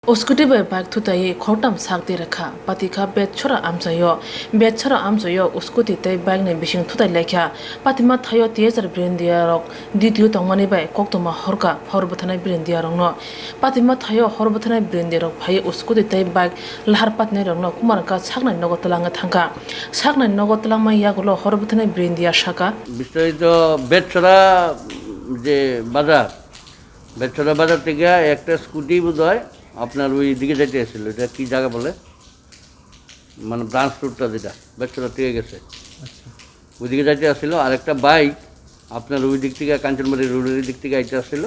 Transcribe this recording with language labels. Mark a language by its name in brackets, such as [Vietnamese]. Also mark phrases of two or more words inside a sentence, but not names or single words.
[Kok Borok] Oskuti bai bag thutai khoroktham sak derakha patika betchara amchaio oskuti tai bag ne bising thutai lekha patima thayo tejar brindia rok didiu tongmani bai koktoma horka horbathana brindia rok no patima thayo horbathana brindia rok phai oskuti tai bag lahar patne rok no Kumarghat saknai nogotlanga thangka saknai nogotlama yagulo horbathana brindia shaka [Bangla] বিস্তারিত betchara যে বাজার থেকে একটা স্কুটি বোধহয় আপনার ওই দিকে যাইতে আসছিল, এটা কি জায়গা বলে, মানে ব্রাঞ্চ রোডটা যেটা বেতছড়া থেকে গেছে ওই দিকে যাইতে আসছিল। আর একটা বাইক আপনার ওই দিক থেকে কাঞ্চনবাড়ি রোডের দিক থেকে আইতে আসছিল।